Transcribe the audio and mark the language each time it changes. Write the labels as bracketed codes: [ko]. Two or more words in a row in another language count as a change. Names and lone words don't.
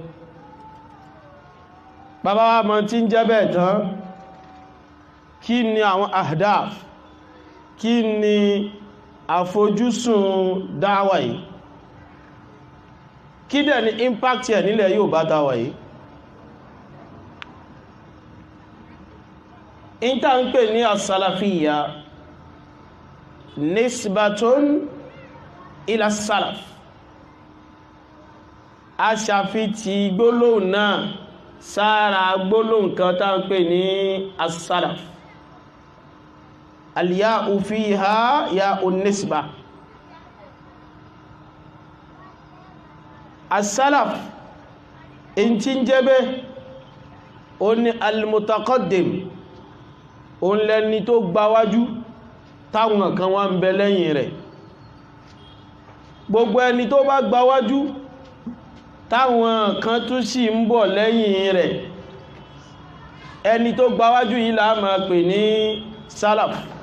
[yo] Bàbá wa mọ̀ tí ń jẹ́ bẹ́ẹ̀ tán, kí ni àwọn ahdaf kí ni àfojúsùn dáwà yìí, kí dẹ̀ ni impact ẹ̀ nílẹ̀ yóò bá dáwà yìí. ìta ń pè ní [ar] السلفية نسبة إلى سلف, [yo] a ṣàfitì gbólóhùn náà sára gbólóhùn kan tá ń pè ní as-salaf. [ar] الياء فيها ياء نسبة. [yo] as-salaf in tí ń jẹ́ bẹ́ ó ní al-mutaqaddim, ó ń lẹ́ni tó gbáwájú táwọn kan wá ń bẹ lẹ́yìn rẹ̀. gbogbo ẹni tó bá gbáwájú táwọn kan tún sì ń bọ̀ lẹ́yìn rẹ̀, ẹni tó gbáwájú yìí la máa pè ní salaf.